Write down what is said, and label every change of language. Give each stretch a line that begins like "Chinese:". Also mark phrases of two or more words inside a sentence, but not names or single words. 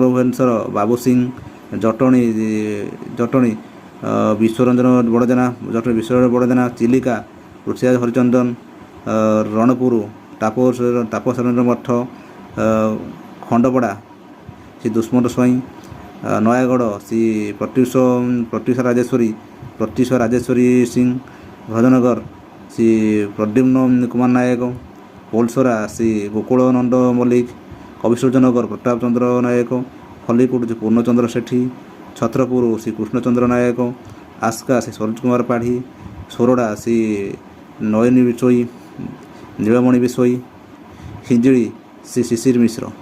Odia: भुवनेश्वर बाबू सिंह जटणी विश्वरंजन बड़जना चिलिका ऋषिराज हरिचंदन रणपुर तापसरेन्द्र मठ खंडपड़ा श्री दुष्मंत स्वाई नयागढ़ श्री प्रत्युषा राजेश्वरी सिंह भजनगर ଶ୍ରୀ ପ୍ରଦ୍ୟୁମ୍ନ କୁମାର ନାୟକ, ପୋଲସରା ଶ୍ରୀ ଗୋକୁଳ ନନ୍ଦ ମଲ୍ଲିକ, କବିସୂର୍ଯ୍ୟନଗର ପ୍ରତାପ ଚନ୍ଦ୍ର ନାୟକ, ଖଲିକୋଟ ଶ୍ରୀ ପୂର୍ଣ୍ଣଚନ୍ଦ୍ର ସେଠୀ, ଛତ୍ରପୁର ଶ୍ରୀ କୃଷ୍ଣଚନ୍ଦ୍ର ନାୟକ, ଆସ୍କା ଶ୍ରୀ ସରୋଜ କୁମାର ପାଢ଼ୀ, ସୋରଡ଼ା ଶ୍ରୀ ନୟନୀ ବିଶୋଇ, ନୀଳମଣି ବିଶୋଇ, ହିଞ୍ଜିଳି ଶ୍ରୀ ଶିଶିର ମିଶ୍ର,